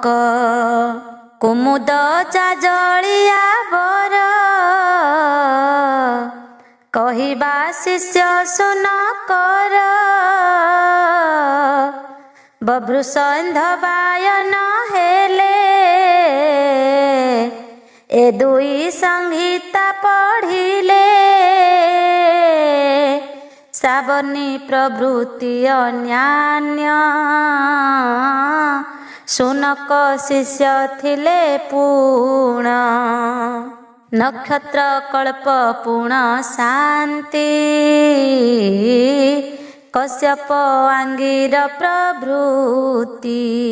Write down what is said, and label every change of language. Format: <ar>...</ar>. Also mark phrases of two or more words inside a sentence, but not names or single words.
<or>କୁମୁଦ ଚାଜଳିଆ ବର କହିବା ଶିଷ୍ୟ ଶୁନକର। ବଭ୍ରୁସନ୍ଧବାୟନ ହେଲେ ଏ ଦୁଇ ସଂହିତା ପଢ଼ିଲେ। ସାବର୍ଣ୍ଣୀ ପ୍ରଭୃତି ଅନ୍ୟାନ୍ୟ ଶୁନକ ଶିଷ୍ୟ ଥିଲେ ପୂର୍ଣ୍ଣ। ନକ୍ଷତ୍ର କଳ୍ପ ପୂର୍ଣ୍ଣ ଶାନ୍ତି କଶ୍ୟପ ଆଙ୍ଗିର ପ୍ରଭୃତି।</or>